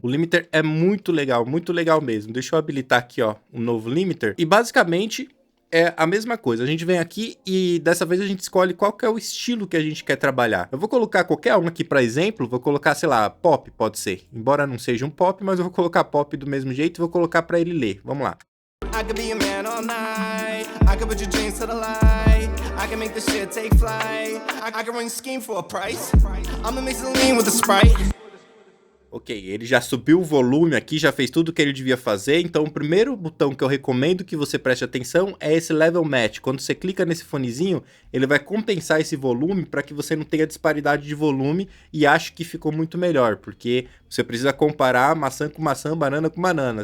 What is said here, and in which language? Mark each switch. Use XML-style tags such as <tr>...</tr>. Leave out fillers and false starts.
<pt>O limiter é muito legal mesmo. Deixa eu habilitar aqui, ó, um novo limiter. E basicamente é a mesma coisa. A gente vem aqui e dessa vez a gente escolhe qual que é o estilo que a gente quer trabalhar. Eu vou colocar qualquer um aqui para exemplo, vou colocar, sei lá, pop, pode ser. Embora não seja um pop, mas eu vou colocar pop do mesmo jeito e vou colocar para ele ler. Vamos lá.</pt> <en>I could be a man all night. I could put your dreams to the light. I can make this shit take flight. I can run your scheme for a price. I'ma mix the lean with the Sprite.</en> <pt>Ok, ele já subiu o volume aqui, já fez tudo o que ele devia fazer. Então o primeiro botão que eu recomendo que você preste atenção é esse Level Match. Quando você clica nesse fonezinho, ele vai compensar esse volume para que você não tenha disparidade de volume e ache que ficou muito melhor. Porque você precisa comparar maçã com maçã, banana com banana.</pt>